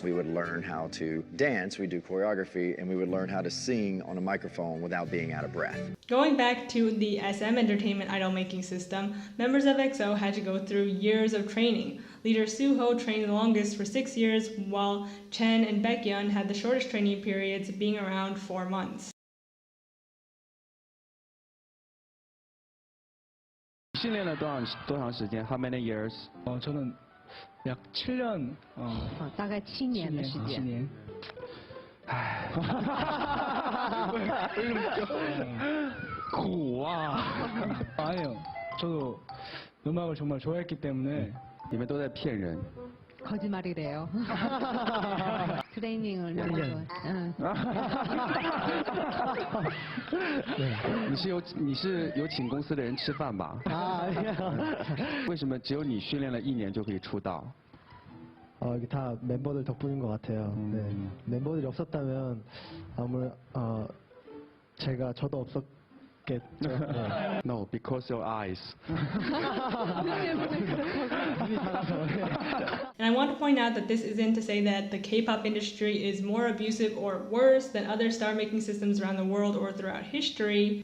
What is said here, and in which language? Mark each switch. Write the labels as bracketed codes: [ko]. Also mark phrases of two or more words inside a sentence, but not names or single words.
[en] We would learn how to dance, we do choreography, and we would learn how to sing on a microphone without being out of breath. Going back to the SM Entertainment idol-making system, members of EXO had to go through years of training. Leader Suho trained the longest for 6 years, while Chen and Baekhyun had the shortest training periods, being around 4 months. [zh] 训练了多长时间? [en] How many years? [ko] 저는 약 7년. [zh] 大概7年的时间. 7年.苦啊. [ko] 아니요. 저도 음악을 정말 좋아했기 때문에. [zh] 你们都在骗人. [ko] 거짓말이래요. 트레이닝을 너무 좋아해. [zh] 你是有请公司的人吃饭吧? 为什么只有你训练了1年就可以出道? [ko] 이게 다 멤버들 덕분인 것 같아요. 네. 멤버들이 없었다면 저도 없었겠죠. [en] No, because your eyes. And I want to point out that this isn't to say that the K-pop industry is more abusive or worse than other star-making systems around the world or throughout history.